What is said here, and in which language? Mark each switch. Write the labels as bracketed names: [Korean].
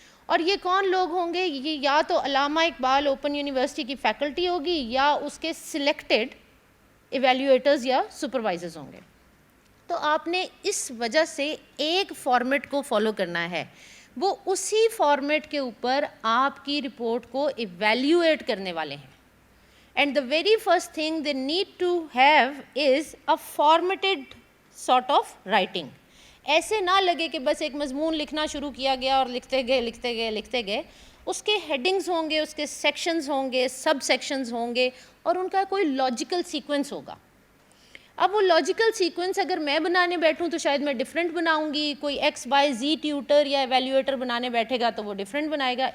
[Urdu] اور یہ کون لوگ ہوں گے؟ یہ یا تو علامہ اقبال اوپن یونیورسٹی کی فیکلٹی ہوگی یا اس کے سلیکٹڈ ایویلیویٹرز یا سپروائزرز ہوں گے. تو آپ نے اس وجہ سے ایک فارمیٹ کو فالو کرنا ہے, وہ اسی فارمیٹ کے اوپر آپ کی رپورٹ کو ایویلیویٹ کرنے والے ہیں. [English] And the very first thing they need to have is a formatted sort of writing. [Urdu] ایسے نہ لگے کہ بس ایک مضمون لکھنا شروع کیا گیا اور لکھتے گئے. اس کے ہیڈنگز ہوں گے, اس کے سیکشنز ہوں گے, سب سیکشنز ہوں گے, اور ان کا کوئی لاجیکل سیکوینس ہوگا. اب وہ لاجیکل سیکوینس اگر میں بنانے بیٹھوں تو شاید میں ڈفرینٹ بناؤں گی, کوئی XYZ ٹیوٹر یا ایویلیویٹر بنانے بیٹھے گا تو وہ ڈفرینٹ بنائے گا.